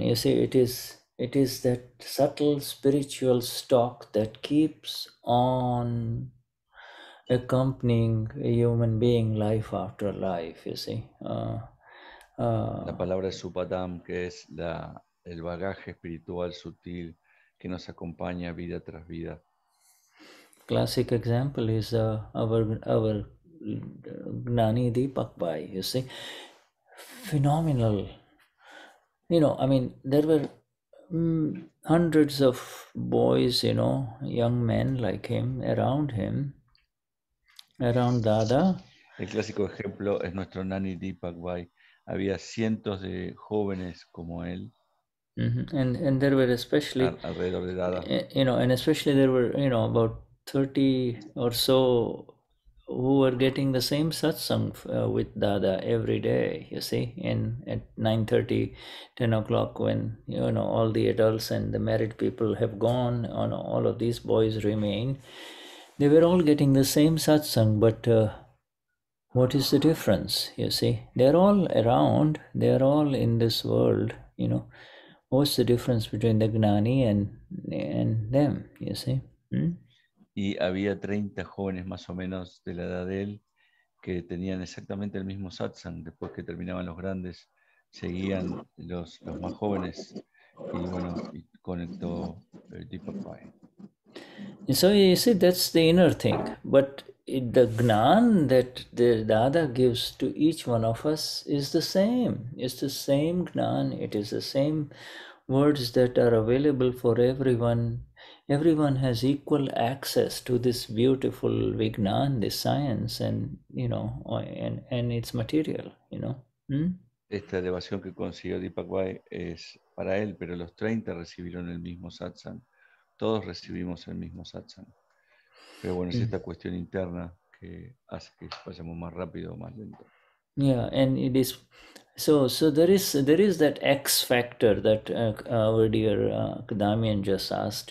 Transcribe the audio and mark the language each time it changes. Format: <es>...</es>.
<en>You see, it is that subtle spiritual stock that keeps on accompanying a human being life after life, you see.</en> <es>La palabra es upadam, que es el bagaje espiritual sutil que nos acompaña vida tras vida.</es> <en>Classic example is our Gnani Deepak Bhai, you see. Phenomenal. There were hundreds of boys, young men like him, around Dada.</en> <es>El clásico ejemplo es nuestro Gnani Deepak Bhai. Había cientos de jóvenes como él.</es> <en>And there were especially</en> <es>alrededor de Dada.</es> <en>And especially there were about 30 or so who were getting the same satsang with Dada every day, you see, at 9:30, 10 o'clock, when all the adults and the married people have gone, all of these boys remain. They were all getting the same satsang, but what is the difference? You see, they're all around, they're all in this world, What's the difference between the Gnani and them, you see?</en> <es>Y había 30 jóvenes más o menos de la edad de él que tenían exactamente el mismo satsang. Después que terminaban los grandes, seguían los más jóvenes. Y bueno, y conectó el Deepak Bhai.</es> <en>So you see, that's the inner thing. But the Gnan that the Dada gives to each one of us is the same. It's the same Gnan. It is the same words that are available for everyone. Everyone has equal access to this beautiful Vignan, this science, and and its material.</en> <es>Esta elevación que consiguió Deepak Bhai es para él, pero los 30 recibieron el mismo satsang. Todos recibimos el mismo satsang. Pero bueno, es esta cuestión interna que hace que vayamos más rápido o más lento.</es> <en>Yeah, and it is so there is that X factor that our dear Damien just asked.</en>